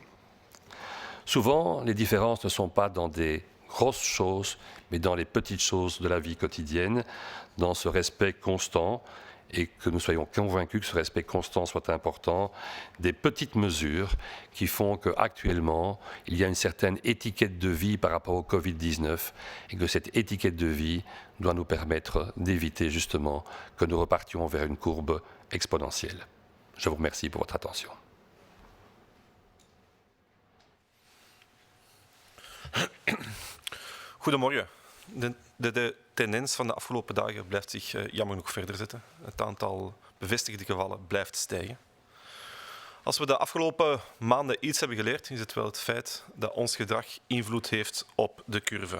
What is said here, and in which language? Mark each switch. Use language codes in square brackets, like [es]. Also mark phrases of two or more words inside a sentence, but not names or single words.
[fr] Souvent, les différences ne sont pas dans des grosses choses, mais dans les petites choses de la vie quotidienne, dans ce respect constant, et que nous soyons convaincus que ce respect constant soit important, des petites mesures qui font qu'actuellement, il y a une certaine étiquette de vie par rapport au Covid-19, et que cette étiquette de vie doit nous permettre d'éviter justement que nous repartions vers une courbe exponentielle. Je vous remercie pour votre attention. [nl] Goedemorgen. De tendens van de afgelopen dagen blijft zich jammer genoeg verder zetten. Het aantal bevestigde gevallen blijft stijgen. Als we de afgelopen maanden iets hebben geleerd, is het wel het feit dat ons gedrag invloed heeft op de curve.